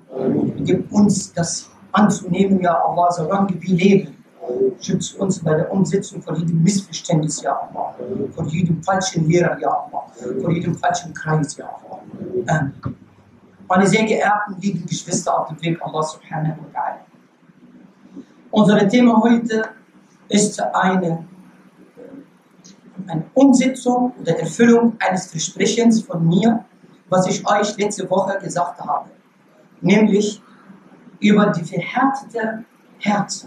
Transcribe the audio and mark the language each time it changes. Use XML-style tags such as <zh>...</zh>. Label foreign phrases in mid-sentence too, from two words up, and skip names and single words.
<de>Gib uns das anzunehmen,</de> <ar>يا الله,</ar> <de>solange wir leben. Schütze uns bei der Umsetzung von jedem Missverständnis,</de> <ar>يا الله.</ar> <de>Von jedem falschen Lehrer,</de> <ar>يا الله.</ar> <de>Von jedem falschen Kreis,</de> <ar>يا الله.</ar> <de>Meine sehr geehrten, lieben Geschwister auf dem Weg</de> <ar>الله سبحانه وتعالى.</ar> <de>Unser Thema heute ist eine Umsetzung oder Erfüllung eines Versprechens von mir, was ich euch letzte Woche gesagt habe. Nämlich über die verhärteten Herzen.</de>